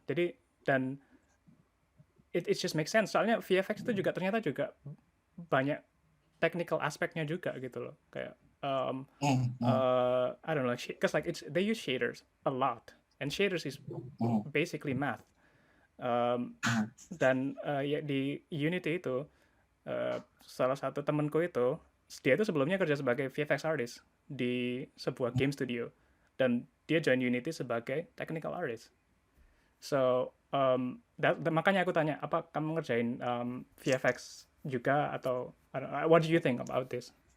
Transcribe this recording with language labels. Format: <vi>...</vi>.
<en>Jadi dan it just makes sense.</en> <id>Soalnya VFX itu juga ternyata juga banyak technical aspeknya juga gitu loh.</id> <en>Kayak I don't know, because like they use shaders a lot, and shaders is basically math.</en> <id>Dan ya di Unity itu salah satu temanku itu dia itu sebelumnya kerja sebagai VFX artist di sebuah game studio dan dia join Unity sebagai technical artist. So makanya aku tanya apa kamu ngerjain VFX juga atau</id> <en>what do you think about this?</en>